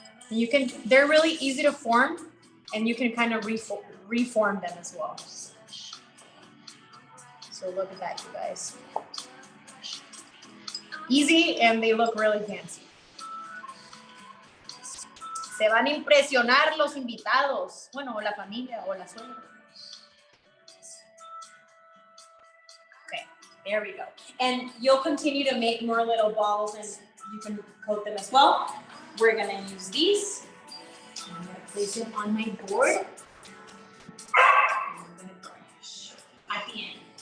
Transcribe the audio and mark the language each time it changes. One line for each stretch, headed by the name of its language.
English: And they're really easy to form and you can kind of reform them as well. So look at that, you guys. Easy and they look really fancy.
Spanish: Se van a impresionar los invitados. Bueno, o la familia o la suegra.
English: Okay, there we go. And you'll continue to make more little balls and you can coat them as well. We're gonna use these. I'm gonna place them on my board. And I'm gonna garnish at the end.